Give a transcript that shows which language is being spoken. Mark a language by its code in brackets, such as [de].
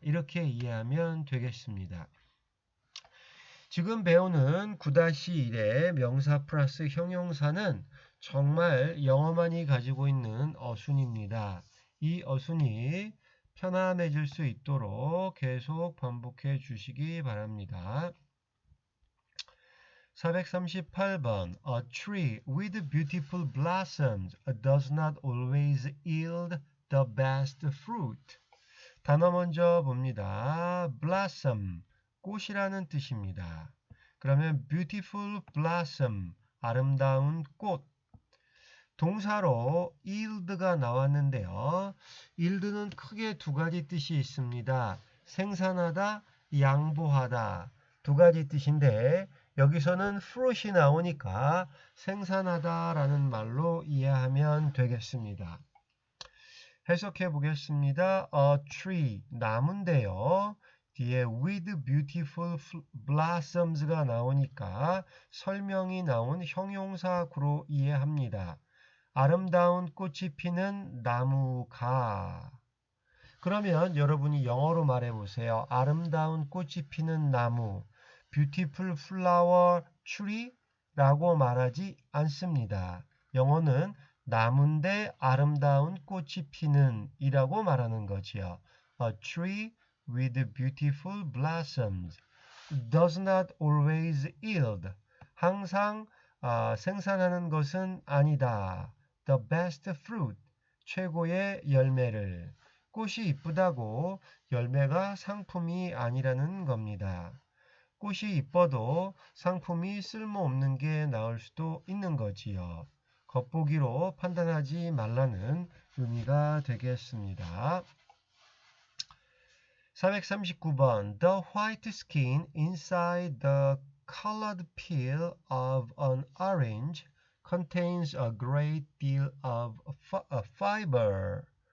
[ko] 이렇게 이해하면 되겠습니다. 지금 배우는 9-1의 명사 플러스 형용사는 정말 영어만이 가지고 있는 어순입니다. 이 어순이 편안해질 수 있도록 계속 반복해 주시기 바랍니다. [en] 438번 A tree with beautiful blossoms does not always yield the best fruit. [ko] 단어 먼저 봅니다. blossom, 꽃이라는 뜻입니다. 그러면 beautiful blossom, 아름다운 꽃. 동사로 yield가 나왔는데요. yield는 크게 두 가지 뜻이 있습니다. 생산하다, 양보하다. 두 가지 뜻인데 여기서는 fruit이 나오니까 생산하다라는 말로 이해하면 되겠습니다. 해석해 보겠습니다. A tree, 나무인데요. 뒤에 [en] with beautiful blossoms [ko] 가 나오니까 설명이 나온 형용사구로 이해합니다. 아름다운 꽃이 피는 나무가. 그러면 여러분이 영어로 말해보세요. 아름다운 꽃이 피는 나무. [en] beautiful flower tree [ko] 라고 말하지 않습니다. 영어는 나무인데 아름다운 꽃이 피는 이라고 말하는 거지요. [en] A tree with beautiful blossoms does not always yield. [ko] 항상 생산하는 것은 아니다. [en] The best fruit. [ko] 최고의 열매를. 꽃이 이쁘다고 열매가 상품이 아니라는 겁니다. 꽃이 이뻐도 상품이 쓸모없는 게 나올 수도 있는 거지요. 겉보기로 판단하지 말라는 의미가 되겠습니다. [en] 439번 The white skin inside the colored peel of an orange contains a great deal of fiber.